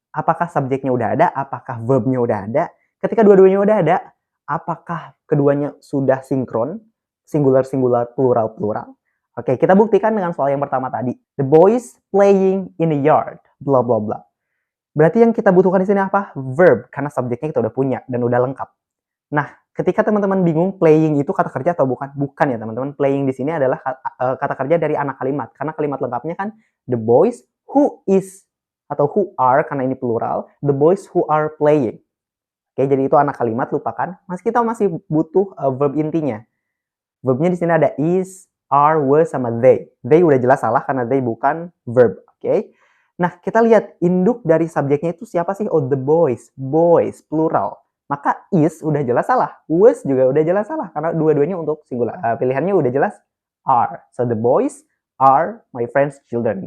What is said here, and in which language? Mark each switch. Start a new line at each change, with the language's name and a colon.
Indonesian: Apakah subjeknya udah ada? Apakah verbnya udah ada? Ketika dua-duanya udah ada, apakah keduanya sudah sinkron? Singular, singular, plural, plural. Oke, kita buktikan dengan soal yang pertama tadi.
English: The boys playing in the yard. Blah, blah, blah.
Indonesian: Berarti yang kita butuhkan di sini apa? Verb, karena subjeknya kita udah punya dan udah lengkap. Nah, ketika teman-teman bingung playing itu kata kerja atau bukan? Bukan ya teman-teman. Playing di sini adalah kata kerja dari anak kalimat. Karena kalimat lengkapnya kan
English: the boys who is
Indonesian: atau
English: who are,
Indonesian: karena ini plural,
English: the boys who are playing.
Indonesian: Oke, jadi itu anak kalimat, lupakan. Kita masih butuh verb intinya. Verbnya di sini ada is, are, were, sama they. They udah jelas salah karena they bukan verb. Oke. Nah, kita lihat induk dari subjeknya itu siapa sih?
English: Oh, the boys.
Indonesian: Boys, plural. Maka is udah jelas salah. Was juga udah jelas salah. Karena dua-duanya untuk singular. Pilihannya udah jelas are.
English: So, the boys are my friend's children.